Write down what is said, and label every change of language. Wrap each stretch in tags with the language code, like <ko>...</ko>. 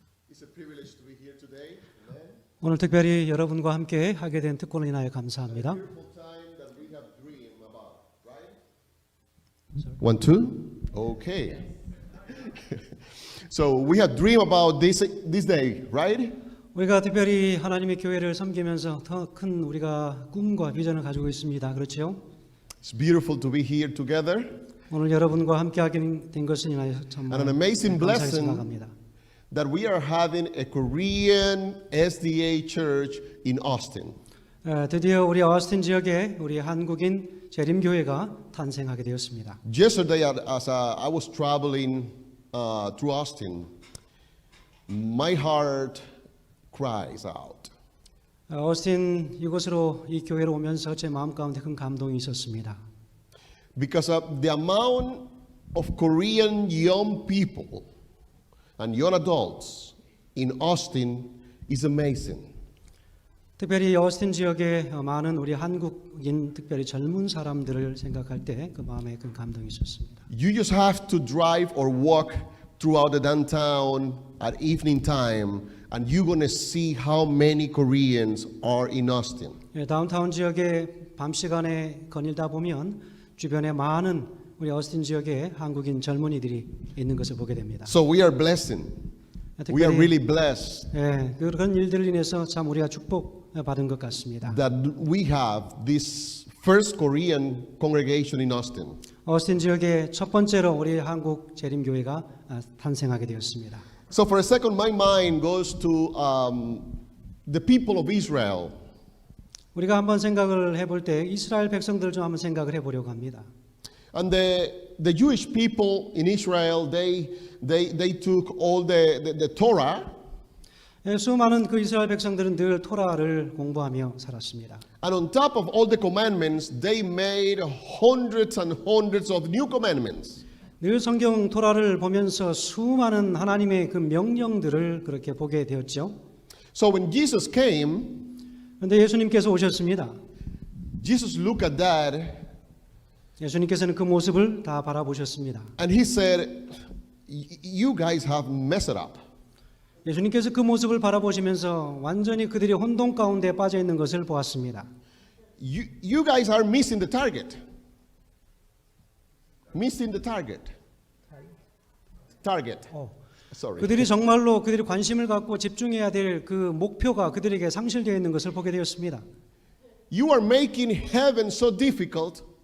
<en>It's a privilege to be here today. Amen.</en> <ko>오늘 특별히 여러분과 함께 하게 된 특권을 인하여 감사합니다.</ko> <en>Beautiful time that we have dreamed about, right? 1, 2. Okay. So we have dreamed about this day, right?</en> <ko>우리가 특별히 하나님의 교회를 섬기면서 더 큰 우리가 꿈과 비전을 가지고 있습니다. 그렇죠?</ko> <en>It's beautiful to be here together.</en> <ko>오늘 여러분과 함께 하게 된 것을 인하여 정말</ko> <en>And an amazing blessing</en> <ko>생각합니다.</ko> <en>that we are having a Korean SDA church in Austin.</en> <ko>드디어 우리 어스틴 지역에 우리 한국인 재림교회가 탄생하게 되었습니다.</ko> <en>Yesterday, as I was traveling through Austin, my heart cries out.</en> <ko>어스틴 이곳으로 이 교회로 오면서 제 마음 가운데 큰 감동이 있었습니다.</ko> <en>Because of the amount of Korean young people and young adults in Austin is amazing.</en> <ko>특별히 어스틴 지역에 많은 우리 한국인 특별히 젊은 사람들을 생각할 때 그 마음에 큰 감동이 있었습니다.</ko> <en>You just have to drive or walk throughout the downtown at evening time and you're going to see how many Koreans are in Austin.</en> <ko>다운타운 지역에 밤 시간에 거닐다 보면 주변에 많은 우리 어스틴 지역에 한국인 젊은이들이 있는 것을 보게 됩니다.</ko> <en>So we are blessing. We are really blessed</en> <ko>그런 일들을 인해서 참 우리가 축복받은 것 같습니다.</ko> <en>that we have this first Korean congregation in Austin.</en> <ko>어스틴 지역에 첫 번째로 우리 한국 재림교회가 탄생하게 되었습니다.</ko> <en>So for a second, my mind goes to the people of Israel.</en> <ko>우리가 한번 생각을 해볼 때 이스라엘 백성들 좀 한번 생각을 해보려고 합니다.</ko> <en>And the Jewish people in Israel, they took all the Torah,</en> <ko>수많은 그 이스라엘 백성들은 늘 토라를 공부하며 살았습니다.</ko> <en>and on top of all the commandments, they made hundreds and hundreds of new commandments.</en> <ko>늘 성경 토라를 보면서 수많은 하나님의 그 명령들을 그렇게 보게 되었죠.</ko> <en>So when Jesus came,</en> <ko>그런데 예수님께서 오셨습니다.</ko> <en>Jesus looked at that</en> <ko>예수님께서는 그 모습을 다 바라보셨습니다.</ko> <en>and he said, "You guys have messed it up.</en> <ko>예수님께서 그 모습을 바라보시면서 완전히 그들이 혼돈 가운데 빠져 있는 것을 보았습니다.</ko> <en>You guys are missing the target. Missing the target. Target. Sorry.</en> <ko>그들이 정말로 그들이 관심을 갖고 집중해야 될 그 목표가 그들에게 상실되어 있는 것을 보게 되었습니다.</ko> <en>You are making heaven so difficult</en>